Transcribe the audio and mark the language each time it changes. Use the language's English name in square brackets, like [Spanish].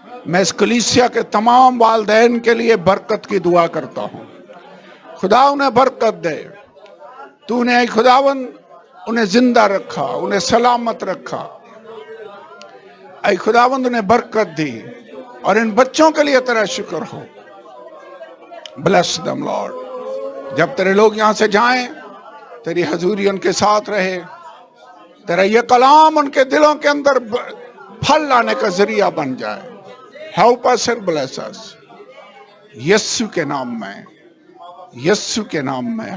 [Urdu] میں اس کلیسیا کے تمام والدین کے لیے برکت کی دعا کرتا ہوں. خدا انہیں برکت دے. تو نے اے خداوند انہیں زندہ رکھا, انہیں سلامت رکھا. اے خداوند انہیں برکت دی, اور ان بچوں کے لیے تیرا شکر ہو. [English] Bless them Lord. [Urdu] جب تیرے لوگ یہاں سے جائیں تیری حضوری ان کے ساتھ رہے, تیرا یہ کلام ان کے دلوں کے اندر پھل لانے کا ذریعہ بن جائے. [English] Help us and bless us. [Urdu] یسو کے نام میں, یسو کے نام میں.